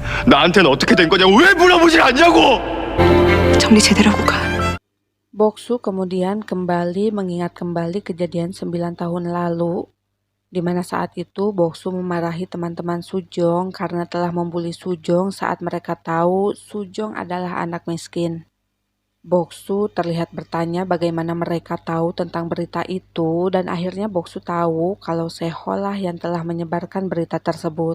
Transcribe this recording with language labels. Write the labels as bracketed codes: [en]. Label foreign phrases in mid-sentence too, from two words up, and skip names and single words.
[ko] 나한테는 어떻게 된 거냐고 왜 물어보질 않냐고! 정리 제대로 하고 가. [id] Boksu kemudian kembali mengingat kembali kejadian 9 tahun lalu, di mana saat itu Boksu memarahi teman-teman Sujong karena telah membuli Sujong saat mereka tahu Sujong adalah anak miskin. Boksu terlihat bertanya bagaimana mereka tahu tentang berita itu dan akhirnya Boksu tahu kalau Seho lah yang telah menyebarkan berita tersebut.